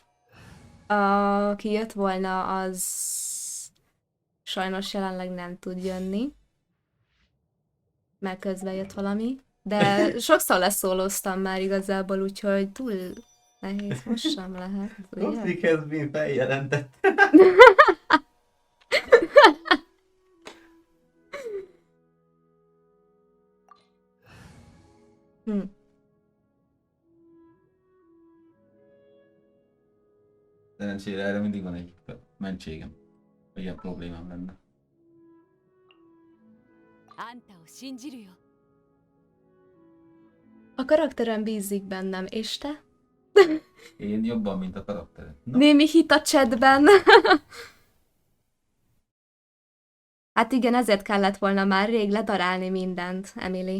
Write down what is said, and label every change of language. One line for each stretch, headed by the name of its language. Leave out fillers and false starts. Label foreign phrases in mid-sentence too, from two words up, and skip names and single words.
Hungarian: Aki jött volna, az sajnos jelenleg nem tud jönni. Mert közben jött valami. De sokszor leszólóztam már igazából, úgyhogy túl nehéz most sem lehet. Ugye?
English: Toxic has been
Hungarian: feljelentett. Hm. Szerencsére erre mindig van egy mentségem. Hogy ilyen problémám lenne.
Japanese: あんたを信じるよ
Hungarian: A karakterem bízik bennem, és te? Én jobban, mint a karaktered. No. Némi hit a chatben. Hát igen, ezért kellett volna már rég ledarálni mindent, Emily.